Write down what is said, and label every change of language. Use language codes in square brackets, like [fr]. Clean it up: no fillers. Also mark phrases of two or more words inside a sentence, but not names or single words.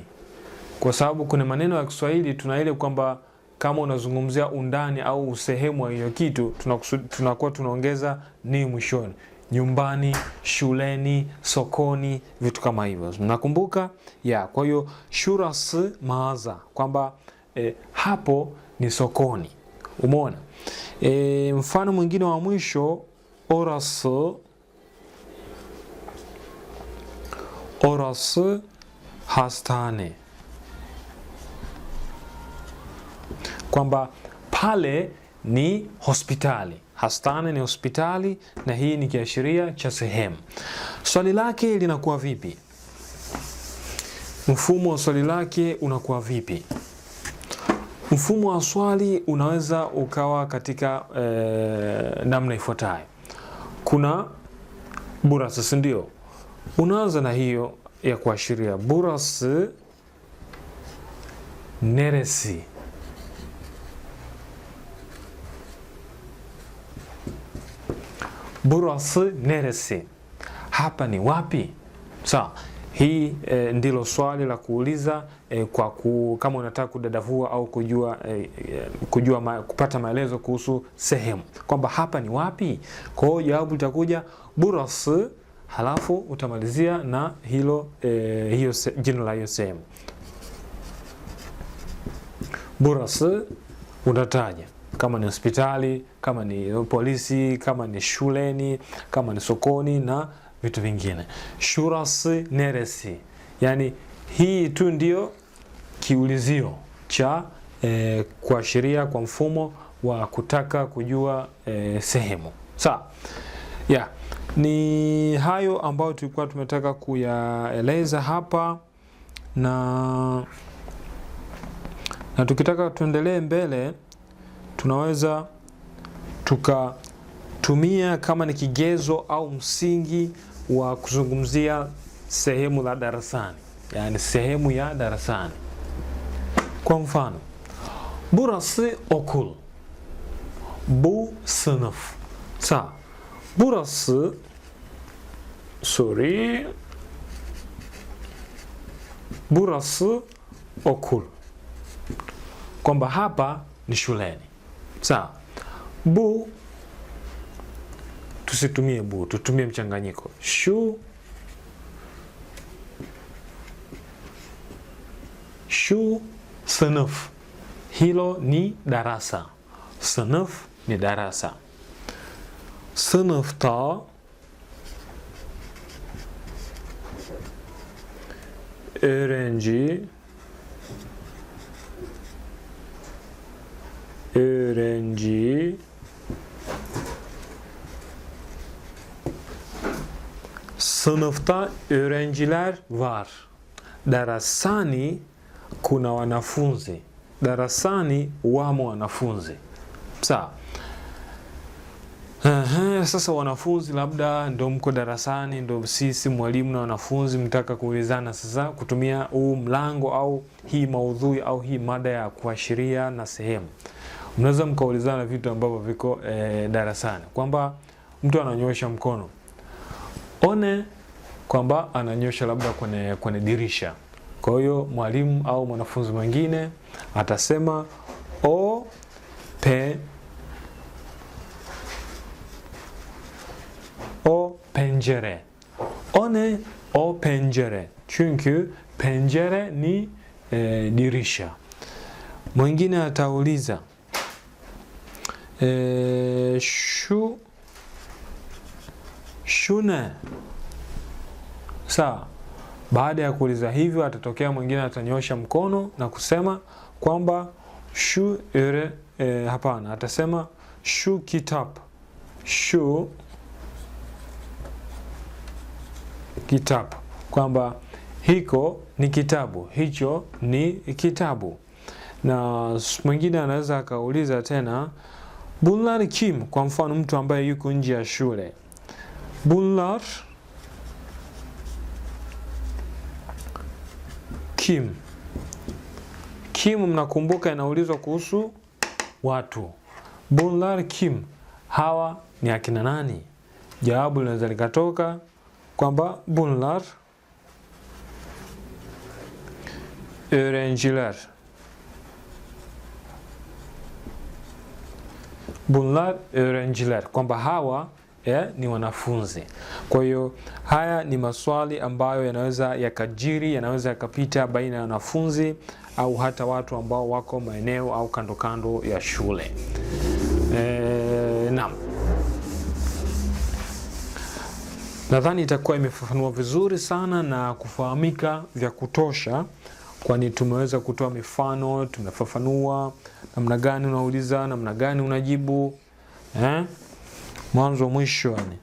[sw] Kwa sababu kuna maneno ya Kiswahili tuna ile kwamba kama unazungumzia undani au sehemu ya hiyo kitu tunakuwa tunaongeza ni mwishoni. Nyumbani, shuleni, sokoni, vitu kama hivyo. Mnakumbuka? Kwa hiyo [tr] şurası mağaza, [sw] kwamba hapo ni sokoni. Umeona? Mfano mwingine wa mwisho, [tr] orası hastane. [sw] Kwamba pale ni hospitali. Hastane ni hospitali, na hii ni kiashiria cha sehemu. Swali lake linakuwa vipi? Mfumo wa swali lake unakuwa vipi? Mfumo wa swali unaweza ukawa katika namna ifuatayo. Kuna burası, si ndio? Unaanza na hiyo ya kuashiria. [tr] Burası neresi? Burası neresi? [sw] Hapa ni wapi? Sawa. Hii ndilo swali la kuuliza kama unataka kudadavua au kupata maelezo kuhusu sehemu. Kwamba hapa ni wapi? Kwa hiyo jawabu litakuja burası, halafu utamalizia na hilo jina la hiyo sehemu. Burası unataja kama ni hospitali, kama ni polisi, kama ni shuleni, kama ni sokoni na vitu vingine. [tr] Şurası neresi? [sw] Yani hii tu ndio kiulizio cha kuashiria kwa mfumo wa kutaka kujua sehemu. Sawa? Ni hayo ambayo tulikuwa tumetaka kuyaeleza hapa, na tukitaka tuendelee mbele tunaweza tukatumia kama ni kigezo au msingi wa kuzungumzia sehemu la darasani, yani sehemu ya darasani. Kwa mfano, [tr] burası okul, bu sınıf. Sawa. Burası burası okul. [sw] kwamba hapa ni shuleni. Sawa. Bu, tusitumie bu, tutumie mchanganyiko. [tr] Shu sınıf. [sw] Hilo ni darasa. Sınıf ni darasa. [tr] Sınıfta öğrenci sınıfta öğrenciler var. [sw] Darasani kuna wanafunzi. Darasani wamo wanafunzi. Sawa. Sasa wanafunzi labda ndo mko darasani, ndo sisi mwalimu na wanafunzi mtaka kuulizana sasa kutumia huu mlango au hii maudhui au hii mada ya kuashiria na sehemu. Mnaweza mkaulizana vitu ambavyo viko darasani. Kwamba mtu ananyosha mkono. One kwamba ananyosha labda kwenye dirisha. Kwa hiyo mwalimu au mwanafunzi mwingine atasema [tr] o pencere. One o pencere. Çünkü pencere [sw] ni dirisha. Mwingine atauliza [tr] şu ne? [sw] Sawa. Baada ya kuuliza hivyo atatokea mwingine atanyosha mkono na kusema kwamba şu hapana, atasema [tr] şu kitap. Şu kitap, [sw] kwamba hiko ni kitabu, hicho ni kitabu. Na mwingine anaweza akauliza tena [tr] bunlar kim? [sw] Kwa mfano mtu ambaye yuko nje ya shule. [tr] Bunlar kim? [sw] Kim mnakumbuka inaulizwa kuhusu watu. [tr] Bunlar kim? [sw] Hawa ni akina nani? Jawabu linaweza likatoka kwamba [tr] bunlar öğrenciler. Bunlar öğrenciler, [sw] kwamba hawa ni wanafunzi. Kwa hiyo haya ni maswali ambayo yanaweza yakajiri, yanaweza yakapita baina ya wanafunzi au hata watu ambao wako maeneo au kando kando ya shule. Naam. Nadhani itakuwa imefafanua vizuri sana na kufahamika vya kutosha, kwani tumeweza kutoa mifano, tumefafanua namna gani unauliza, namna gani unajibu, mwanzo mwisho yani.